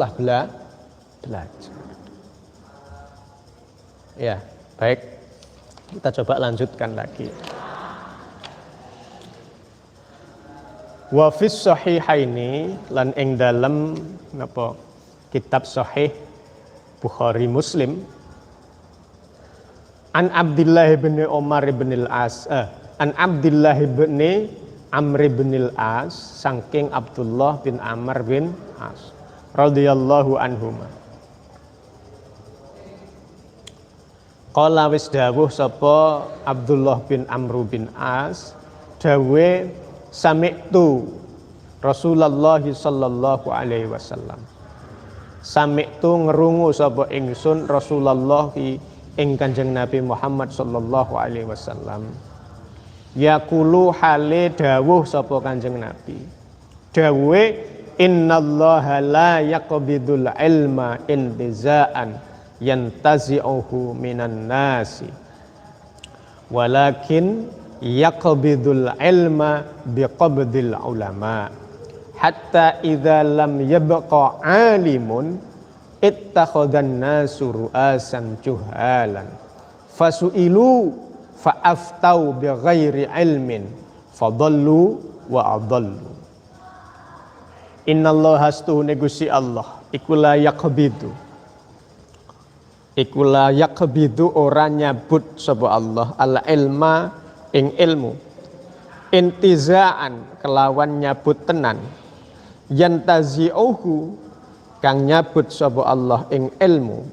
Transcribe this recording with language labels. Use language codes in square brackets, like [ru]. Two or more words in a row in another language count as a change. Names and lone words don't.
[id] Teruslah belajar. Ya, baik. Kita coba lanjutkan lagi. [ar] وفي الصحيحين [jv] lan ing dalem napa kitab sahih Bukhari Muslim an Abdullah bin Umar bin al-As an Abdullah bin Amr bin al-As saking Abdullah bin Amr bin As [ar] رضي الله عنهما. [jv] Qala wis dawuh sapa Abdullah bin Amr bin As dawe [ar] سمعت رسول الله صلى الله عليه وسلم. [jv] Sami'tu ngerungu sapa ingsun Rasulullah ing Kanjeng Nabi Muhammad [ar] صلى الله عليه وسلم. [jv] Yaqulu hale dawuh sapa Kanjeng Nabi. [ar] Dawe إن الله لا يقبض العلم انتزاعا ينتزعه من الناس ولكن يقبض العلم بقبض العلماء حتى إذا لم يبق عالم اتخذ الناس رؤوسا جهالا فسئلوا فأفتوا بغير علم فضلوا وأضلوا. [jv] Innallaha astuhune Gusti Allah iku [ar] لا يقبض [jv] ora nyabut sapa Allah [ar] العلم [jv] ing ilmu intizaan kelawan nyabut tenan yantazi'uhu kang nyabut sapa Allah ing ilmu